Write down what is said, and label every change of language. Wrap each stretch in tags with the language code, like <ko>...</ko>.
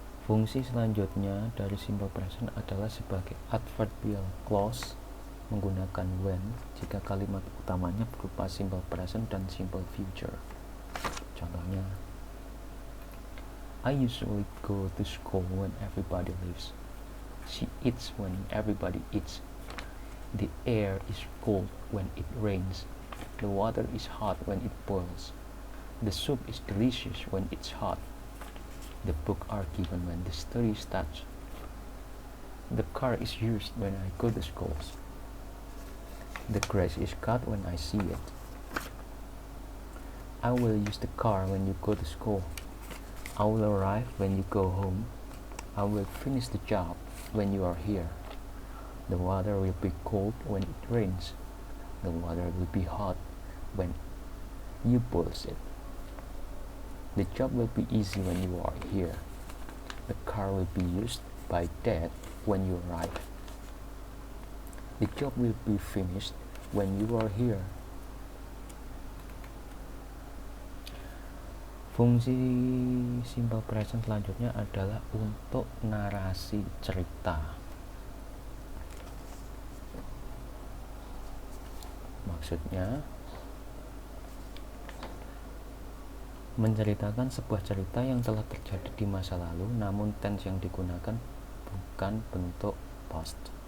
<id>Fungsi selanjutnya dari simple present adalah sebagai adverbial clause menggunakan when jika kalimat utamanya berupa simple present dan simple future. Contohnya,</id> <en>I usually go to school when everybody leaves. She eats when everybody eats. The air is cold when it rains. The water is hot when it boils. The soup is delicious when it's hot. The book are given when the story starts. The car is used when I go to school. The grass is cut when I see it. I will use the car when you go to school. I will arrive when you go home. I will finish the job when you are here. The water will be cold when it rains. The water will be hot when you boil it. The job will be easy when you are here. The car will be used by Dad when you arrive. The job will be finished when you are here.</en> <id>Fungsi simple present selanjutnya adalah untuk narasi cerita. Maksudnya, menceritakan sebuah cerita yang telah terjadi di masa lalu, namun tense yang digunakan bukan bentuk past.</id>